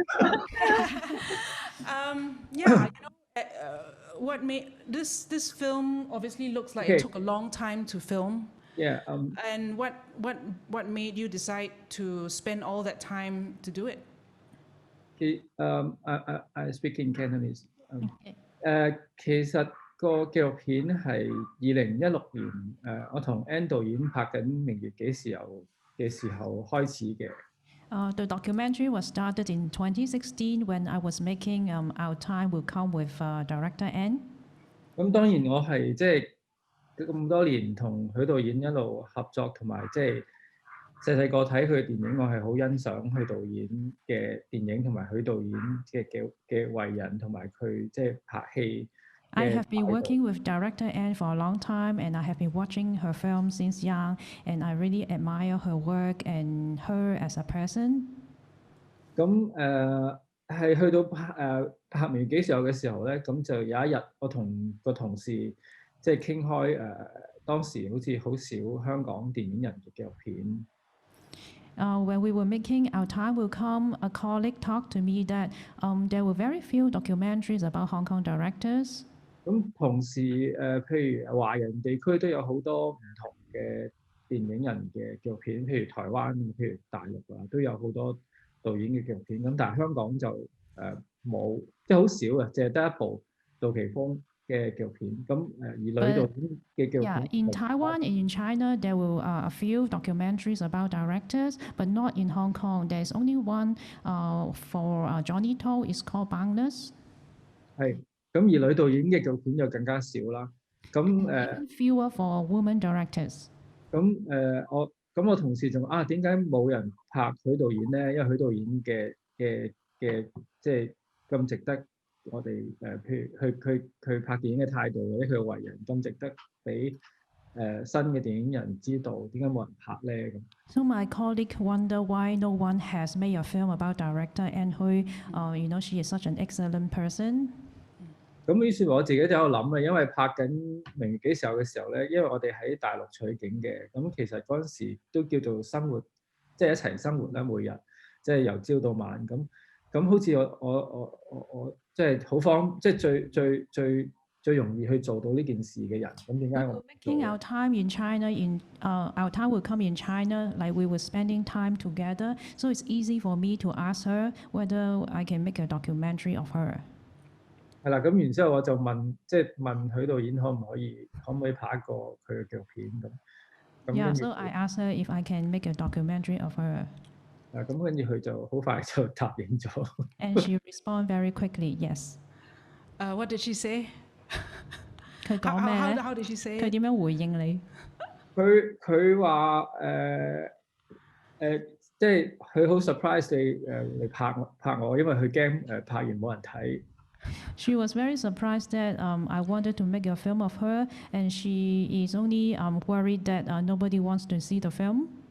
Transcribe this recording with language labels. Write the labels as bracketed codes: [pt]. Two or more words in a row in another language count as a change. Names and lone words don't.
[en] What made this film obviously looks like it took a long time to film. Yeah. And what made you decide to spend all that time to do it? I speak in Cantonese. Okay. [yue] 其實個紀錄片係2016年我同 Anne 導演拍緊《明月幾時有》嘅時候開始嘅。 [en] The documentary was started in 2016 when I was making Our Time Will Come with director Anne. [yue] 咁當然我係即係咁多年同許導演一路合作，同埋即係細細個睇佢嘅電影，我係好欣賞許導演嘅電影，同埋許導演嘅為人，同埋佢即係拍戲。 [en] I have been working with director Anne for a long time, and I have been watching her films since young, and I really admire her work and her as a person. [yue] 咁係去到拍《明月幾時有》嘅時候咧，咁就有一日我同個同事即係傾開當時好似好少香港電影人嘅紀錄片。 [en] When we were making Our Time Will Come, a colleague talked to me that there were very few documentaries about Hong Kong directors. [yue] 咁同時譬如華人地區都有好多唔同嘅電影人嘅紀錄片，譬如台灣，譬如大陸都有好多導演嘅紀錄片。咁但係香港就冇，即係好少嘅，淨係得一部杜琪峰嘅紀錄片。咁而女導演嘅紀錄片。 [en] Yeah, in Taiwan and in China, there were a few documentaries about directors, but not in Hong Kong. There's only one for Johnny To. It's called Boundless. [yue] 係。咁而女導演嘅紀錄片就更加少啦。咁 [en] even fewer for women directors. [yue] 咁我同事仲點解冇人拍許導演咧？因為許導演嘅即係咁值得我哋譬如佢拍電影嘅態度或者佢嘅為人咁值得俾新嘅電影人知道，點解冇人拍咧咁 ？So [en] my colleague wonder why no one has made a film about director Anne Hui. She is such an excellent person. [yue] 咁於是我自己就喺度諗因為拍緊《明月幾時有》嘅時候咧，因為我哋喺大陸取景嘅，咁其實嗰陣時都叫做生活，即係一齊生活啦，每日即係由朝到晚咁好似我即係好即係最容易去做到呢件事嘅人，咁點解我 [en] Making our time in China, our time will come in China, like we were spending time together, so it's easy for me to ask her whether I can make a documentary of her. [yue] 係啦，咁然之後我就問許導演可唔可以拍一個佢嘅紀錄片咁。 [en] Yeah, so I asked her if I can make a documentary of her. [yue] 咁跟住佢就好快就答應咗。 [en] And she responded very quickly, yes. What did she say? [yue] 佢講咩咧 [en] How did she say? [yue] 佢點樣回應你？佢話即係佢好 surprise 你嚟拍我，因為佢驚拍完冇人睇。 [en] She was very surprised that I wanted to make a film of her, and she is only worried that nobody wants to see the film.